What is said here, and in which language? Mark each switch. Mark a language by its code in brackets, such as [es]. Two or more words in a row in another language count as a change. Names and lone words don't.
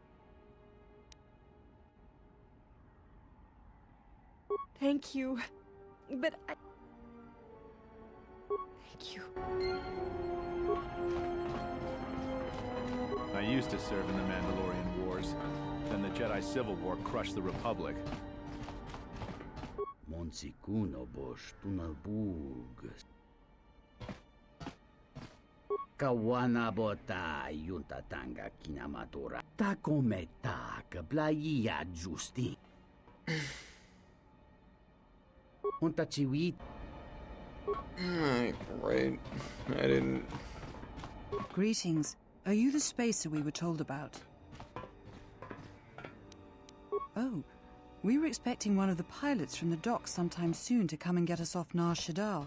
[en] Thank you, but I... Thank you. I used to serve in the Mandalorian Wars. Then the Jedi Civil War crushed the Republic. Monsikuno bosh tunabug. Kawana bota yunta tanga kinamatora. Ta come tak blaia giusti. Unta chiwit. Great. I didn't... Greetings. Are you the spacer we were told about? Oh, we were expecting one of the pilots from the docks sometime soon to come and get us off Nar Shaddaa.